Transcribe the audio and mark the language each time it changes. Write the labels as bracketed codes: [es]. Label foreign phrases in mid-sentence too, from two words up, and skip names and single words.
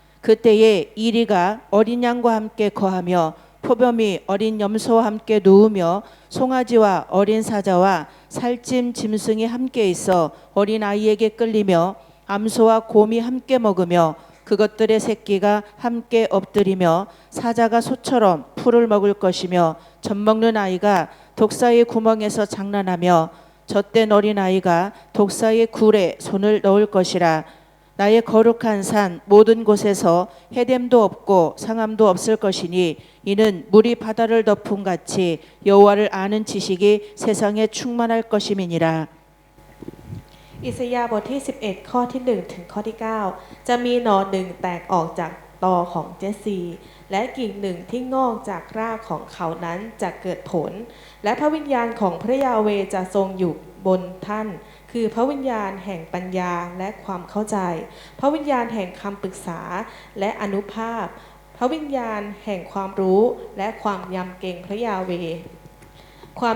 [ko] 그때에 이리가 어린 양과 함께 거하며 포범이 어린 염소와 함께 누우며 송아지와 어린 사자와 살찜 짐승이 함께 있어 어린 아이에게 끌리며 암소와 곰이 함께 먹으며 그것들의 새끼가 함께 엎드리며 사자가 소처럼 풀을 먹을 것이며 젖먹는 아이가 독사의 구멍에서 장난하며 젖된 어린 아이가 독사의 굴에 손을 넣을 것이라. 나의 거룩한 산 모든 곳에서 해됨도 없고 상함도 없을 것이니 이는 물이 바다를 덮음 같이 여호와를 아는 지식이 세상에 충만할 것임이니라. [th] อิสยาห์บทที่ 11 ข้อที่ 1 ถึงข้อที่ 9 จะมีหน่อหนึ่งแตกออกจากตอของเจสซีและกิ่งหนึ่งที่งอกจากรากของเขานั้นจะเกิดผลและพระวิญญาณของพระยาเวห์จะทรงอยู่บนท่านคือพระวิญญาณแห่งปัญญาและความเข้าใจพระวิญญาณแห่งคำปรึกษาและอนุภาพพระวิญญาณแห่งความรู้และความยำเกรงพระยาเวห์ความ